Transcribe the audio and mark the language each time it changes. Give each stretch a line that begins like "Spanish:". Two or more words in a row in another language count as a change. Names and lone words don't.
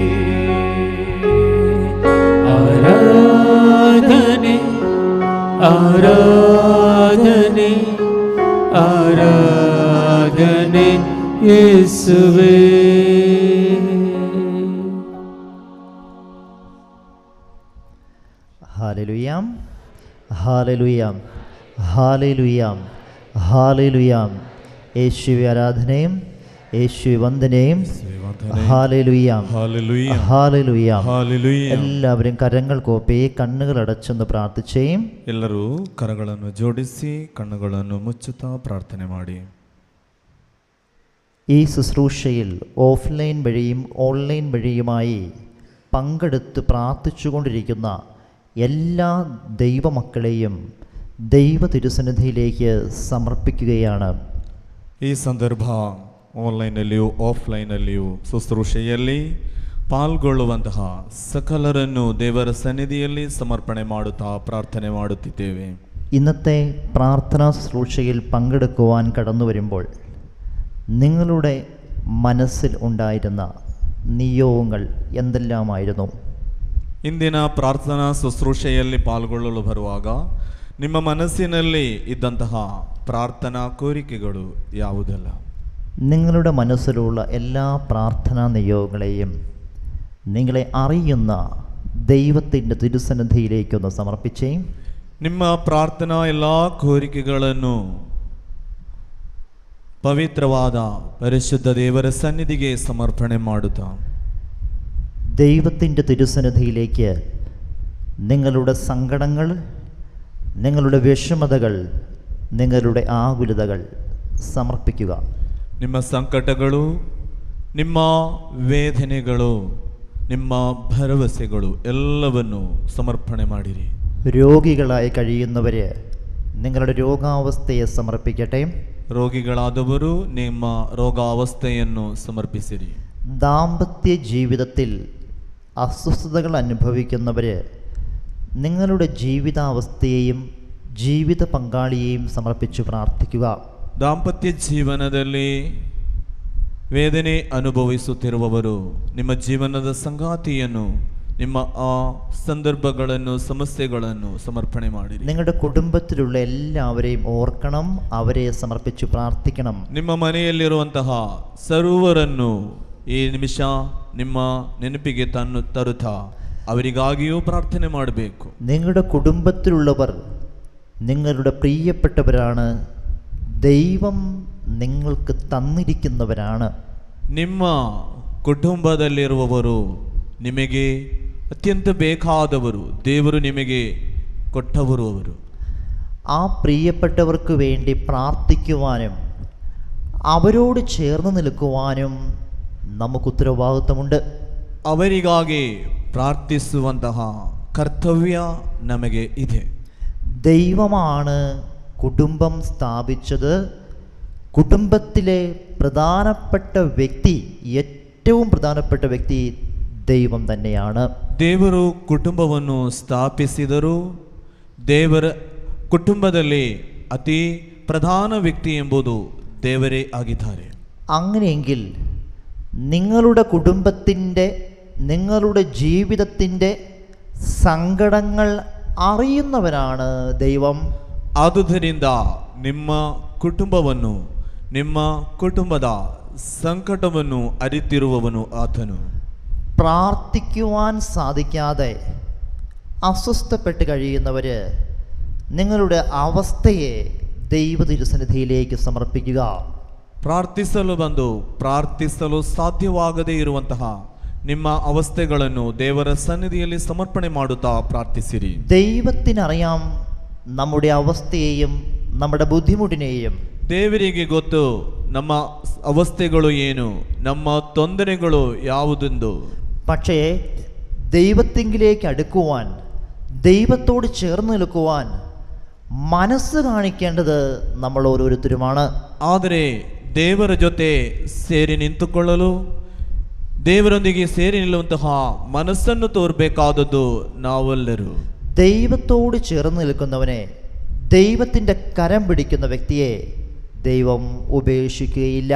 Kannada: ಆರಾಧನೆ ಆರಾಧನೆ ಆರಾಧನೆ ಯೇಸುವೇ. ಹಾಲೆಲೂಯಾಂ ಹಾಲೆಲೂಯಾಂ ಹಾಲೆಲೂಯಾಂ ಹಾಲೆಲೂಯಾಂ.
Malayalam: യേശുവേ ആരാധനയും യേശുവേ വന്ദനയും. ഹാലേലൂയാം ഹാലേലൂയാം. എല്ലാവരും കരങ്ങൾ കോപ്പി കണ്ണുകൾ അടച്ചൊന്ന് പ്രാർത്ഥിച്ചേ.
Kannada: ಎಲ್ಲರೂ ಕರಗಳನ್ನು ಜೋಡಿಸಿ ಕಣ್ಣುಗಳನ್ನು ಮುಚ್ಚುತ್ತಾ ಪ್ರಾರ್ಥನೆ ಮಾಡಿ.
Malayalam: ഈ ശുശ്രൂഷയിൽ ഓഫ്ലൈൻ വഴിയും ഓൺലൈൻ വഴിയുമായി പങ്കെടുത്ത് പ്രാർത്ഥിച്ചുകൊണ്ടിരിക്കുന്ന എല്ലാ ദൈവമക്കളെയും ദൈവ തിരുസന്നിധിയിലേക്ക് സമർപ്പിക്കുകയാണ്.
Kannada: ಈ ಸಂದರ್ಭ ಆನ್ಲೈನಲ್ಲಿಯೂ ಆಫ್ಲೈನಲ್ಲಿಯೂ ಶುಶ್ರೂಷೆಯಲ್ಲಿ ಪಾಲ್ಗೊಳ್ಳುವಂತಹ ಸಕಲರನ್ನು ದೇವರ ಸನ್ನಿಧಿಯಲ್ಲಿ ಸಮರ್ಪಣೆ ಮಾಡುತ್ತಾ ಪ್ರಾರ್ಥನೆ ಮಾಡುತ್ತಿದ್ದೇವೆ.
Malayalam: ഇന്നത്തെ പ്രാർത്ഥനാ ശുശ്രൂഷയിൽ പങ്കെടുക്കുവാൻ കടന്നു വരുമ്പോൾ നിങ്ങളുടെ മനസ്സിൽ ഉണ്ടായിരുന്ന നിയോഗങ്ങൾ എന്തെല്ലാമായിരുന്നു?
Kannada: ಇಂದಿನ ಪ್ರಾರ್ಥನಾ ಶುಶ್ರೂಷೆಯಲ್ಲಿ ಪಾಲ್ಗೊಳ್ಳಲು ಬರುವಾಗ ನಿಮ್ಮ ಮನಸ್ಸಿನಲ್ಲಿ ಇದ್ದಂತಹ ಪ್ರಾರ್ಥನಾ ಕೋರಿಕೆಗಳು ಯಾವುದೆಲ್ಲ?
Malayalam: നിങ്ങളുടെ മനസ്സിലുള്ള എല്ലാ പ്രാർത്ഥനാ നിയോഗങ്ങളെയും നിങ്ങളെ അറിയുന്ന ദൈവത്തിൻ്റെ തിരുസന്നിധിയിലേക്കൊന്ന് സമർപ്പിച്ചേ.
Kannada: ನಿಮ್ಮ ಪ್ರಾರ್ಥನಾ ಎಲ್ಲ ಕೋರಿಕೆಗಳನ್ನು ಪವಿತ್ರವಾದ ಪರಿಶುದ್ಧ ದೇವರ ಸನ್ನಿಧಿಗೆ ಸಮರ್ಪಣೆ ಮಾಡುತ್ತಾ
Malayalam: ദൈവത്തിൻ്റെ തിരുസന്നിധിയിലേക്ക് നിങ്ങളുടെ സങ്കടങ്ങൾ, നിങ്ങളുടെ വിഷമതകൾ, നിങ്ങളുടെ ആകുലതകൾ സമർപ്പിക്കുക.
Kannada: ನಿಮ್ಮ ಸಂಕಟಗಳು, ನಿಮ್ಮ ವೇದನೆಗಳು, ನಿಮ್ಮ ಭರವಸೆಗಳು ಎಲ್ಲವನ್ನು ಸಮರ್ಪಣೆ ಮಾಡಿರಿ.
Malayalam: രോഗികളായി കഴിയുന്നവർ നിങ്ങളുടെ രോഗാവസ്ഥയെ സമർപ്പിക്കട്ടെ.
Kannada: ರೋಗಿಗಳಾದವರು ನಿಮ್ಮ ರೋಗಾವಸ್ಥೆಯನ್ನು ಸಮರ್ಪಿಸಿರಿ.
Malayalam: ദാമ്പത്യ ജീവിതത്തിൽ അസ്വസ്ഥതകൾ അനുഭവിക്കുന്നവർ നിങ്ങളുടെ ജീവിതാവസ്ഥയെയും ജീവിത പങ്കാളിയെയും സമർപ്പിച്ച് പ്രാർത്ഥിക്കുക.
Kannada: ದಾಂಪತ್ಯ ಜೀವನದಲ್ಲಿ ವೇದನೆ ಅನುಭವಿಸುತ್ತಿರುವವರು ನಿಮ್ಮ ಜೀವನದ ಸಂಗಾತಿಯನ್ನು, ನಿಮ್ಮ ಆ സന്ദർഭಗಳನ್ನು സമസ്യಗಳನ್ನು സമർപ്പണ ಮಾಡಿರಿ.
Malayalam: നിങ്ങളുടെ കുടുംബത്തിലുള്ള എല്ലാവരെയും ഓർക്കണം, അവരെ സമർപ്പിച്ച് പ്രാർത്ഥിക്കണം.
Kannada: ನಿಮ್ಮ ಮನೆಯಲ್ಲಿರುವಂತಹ ಸರ್ವರನ್ನು ಈ ನಿಮಿಷ ನಿಮ್ಮ ನೆನಪಿಗೆ ತರುತ್ತಾ ಅವರಿಗಾಗಿಯೂ ಪ್ರಾರ್ಥನೆ ಮಾಡಬೇಕು.
Malayalam: നിങ്ങളുടെ കുടുംബത്തിലുള്ളവർ നിങ്ങളുടെ പ്രിയപ്പെട്ടവരാണ്, ദൈവം നിങ്ങൾക്ക് തന്നിരിക്കുന്നവരാണ്.
Kannada: ನಿಮ್ಮ ಕುಟುಂಬದಲ್ಲಿರುವವರು ನಿಮಗೆ ಅತ್ಯಂತ ಬೇಕಾದವರು, ದೇವರು ನಿಮಗೆ ಕೊಟ್ಟವರು ಅವರು.
Malayalam: ആ പ്രിയപ്പെട്ടവർക്ക് വേണ്ടി പ്രാർത്ഥിക്കുവാനും അവരോട് ചേർന്ന് നിൽക്കുവാനും നമുക്ക് ഉത്തരവാദിത്വമുണ്ട്.
Kannada: ಅವರಿಗಾಗಿ ಪ್ರಾರ್ಥಿಸುವಂತಹ ಕರ್ತವ್ಯ ನಮಗೆ ಇದೆ.
Malayalam: ദൈവമാണ് കുടുംബം സ്ഥാപിച്ചത്. കുടുംബത്തിലെ പ്രധാനപ്പെട്ട വ്യക്തി, ഏറ്റവും പ്രധാനപ്പെട്ട വ്യക്തി ദൈവം തന്നെയാണ്.
Kannada: ದೇವರು ಕುಟುಂಬವನ್ನು ಸ್ಥಾಪಿಸಿದರು. ದೇವರ ಕುಟುಂಬದಲ್ಲಿ ಅತಿ ಪ್ರಧಾನ ವ್ಯಕ್ತಿ ಎಂಬುದು ದೇವರೇ ಆಗಿದ್ದಾರೆ.
Malayalam: അങ്ങനെയെങ്കിൽ നിങ്ങളുടെ കുടുംബത്തിൻ്റെ, നിങ്ങളുടെ ജീവിതത്തിൻ്റെ സങ്കടങ്ങൾ അറിയുന്നവരാണ് ദൈവം.
Kannada: ಆದುದರಿಂದ ನಿಮ್ಮ ಕುಟುಂಬವನ್ನು, ನಿಮ್ಮ ಕುಟುಂಬದ ಸಂಕಟವನ್ನು ಅರಿತಿರುವವನು ಆತನು.
Malayalam: പ്രാർത്ഥിക്കുവാൻ സാധിക്കാതെ അസ്വസ്ഥപ്പെട്ട് കഴിയുന്നവർ നിങ്ങളുടെ അവസ്ഥയെ ദൈവ തിരുസന്നിധിയിലേക്ക് സമർപ്പിക്കുക.
Kannada: ಪ್ರಾರ್ಥಿಸಲು ಬಂದು ಪ್ರಾರ್ಥಿಸಲು ಸಾಧ್ಯವಾಗದೇ ಇರುವಂತಹ ನಿಮ್ಮ ಅವಸ್ಥೆಗಳನ್ನು ದೇವರ ಸನ್ನಿಧಿಯಲ್ಲಿ ಸಮರ್ಪಣೆ ಮಾಡುತ್ತಾ ಪ್ರಾರ್ಥಿಸಿರಿ.
Malayalam: ദൈവത്തിനറിയാം നമ്മുടെ അവസ്ഥയെയും നമ്മുടെ ബുദ്ധിമുട്ടിനെയും.
Kannada: ದೇವರಿಗೆ ಗೊತ್ತು ನಮ್ಮ ಅವಸ್ಥೆಗಳು ಏನು, ನಮ್ಮ ತೊಂದರೆಗಳು ಯಾವುದೆಂದು.
Malayalam: പക്ഷേ ദൈവത്തിങ്കിലേക്ക് അടുക്കുവാൻ, ദൈവത്തോട് ചേർന്ന് നിൽക്കുവാൻ മനസ്സ് കാണിക്കേണ്ടത് നമ്മൾ ഓരോരുത്തരുമാണ്.
Kannada: ಆದರೆ ದೇವರ ಜೊತೆ ಸೇರಿ ನಿಂತುಕೊಳ್ಳಲು, ದೇವರೊಂದಿಗೆ ಸೇರಿ ನಿಲ್ಲುವಂತಹ ಮನಸ್ಸನ್ನು ತೋರಬೇಕಾದದ್ದು ನಾವೆಲ್ಲರೂ.
Malayalam: ദൈവത്തോട് ചേർന്ന് നിൽക്കുന്നവനെ, ദൈവത്തിൻ്റെ കരം പിടിക്കുന്ന വ്യക്തിയെ ദൈവം ഉപേക്ഷിക്കുകയില്ല.